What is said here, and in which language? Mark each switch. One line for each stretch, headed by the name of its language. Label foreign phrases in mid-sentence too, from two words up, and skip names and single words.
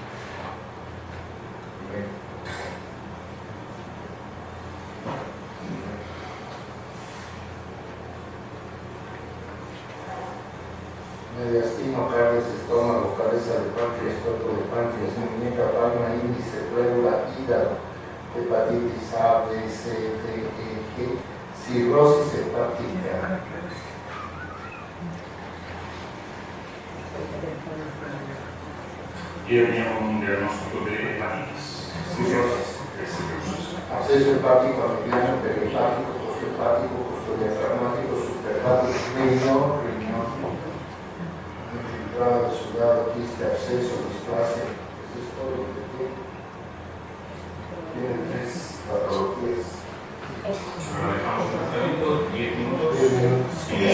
Spanish: Mediastino, carnes, estómago, cabeza de páncreas, cuerpo de páncreas, muñeca, palma, índice, plédula, hígado, hepatitis A, B, C, D, E, G, cirrosis hepática. Y tenía un diagnóstico de hepatitis. Acceso hepático, mediano, perihepático, posthepático, postdiafragmático, superhepático, riñón, infiltrado, sudado, quiste, absceso, displasia. Eso es todo lo que tiene. Tiene 3 patologías. Pero dejamos el tratamiento 10 minutos. 10 minutos. Y